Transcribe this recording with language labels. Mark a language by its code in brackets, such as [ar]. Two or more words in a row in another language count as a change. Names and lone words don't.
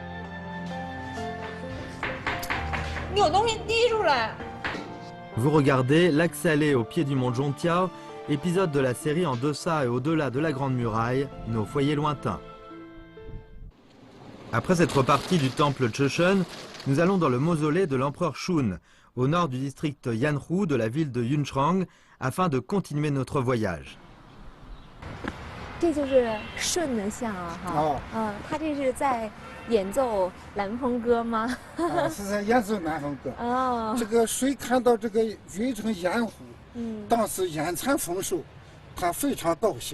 [fr] Vous regardez Lac Salé au pied du mont Zhongtiao, épisode de la série En deçà et au-delà de la Grande Muraille, nos foyers lointains. Après être partis du temple Cheshen, nous allons dans le mausolée de l'empereur Shun, au nord du district Yanhu de la ville de Yunchuang, afin de continuer notre voyage. [zh] 这就是舜的像啊，哈，他这是在演奏南风歌吗？是在演奏南风歌。这个谁看到这个云城盐湖，当时盐产丰收，他非常高兴。